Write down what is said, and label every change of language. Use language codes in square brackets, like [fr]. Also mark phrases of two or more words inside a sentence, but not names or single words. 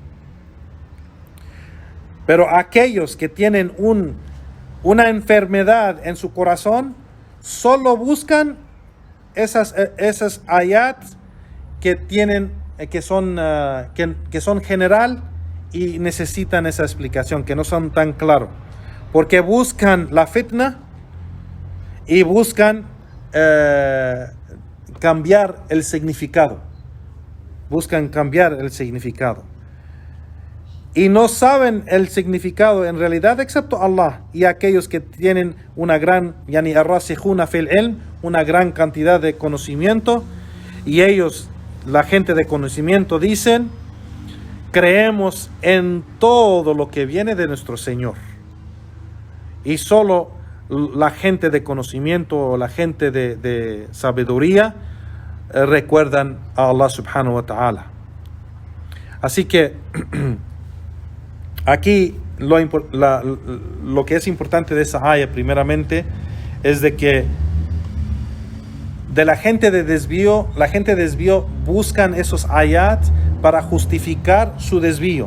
[es] Pero aquellos que tienen una enfermedad en su corazón, solo buscan esas ayat que son general y necesitan esa explicación, que no son tan claros, porque buscan la fitna y buscan cambiar el significado. Y no saben el significado en realidad excepto Allah y aquellos que tienen una gran, [ar] الراسخون في العلم, [es] una gran cantidad de conocimiento, y ellos, la gente de conocimiento, dicen creemos en todo lo que viene de nuestro Señor. Y solo la gente de conocimiento o la gente de sabiduría recuerdan a Allah [ar] سبحانه وتعالى. [es] Así que aquí lo que es importante de esa ayah primeramente es de que de la gente de desvío buscan esos ayat para justificar su desvío.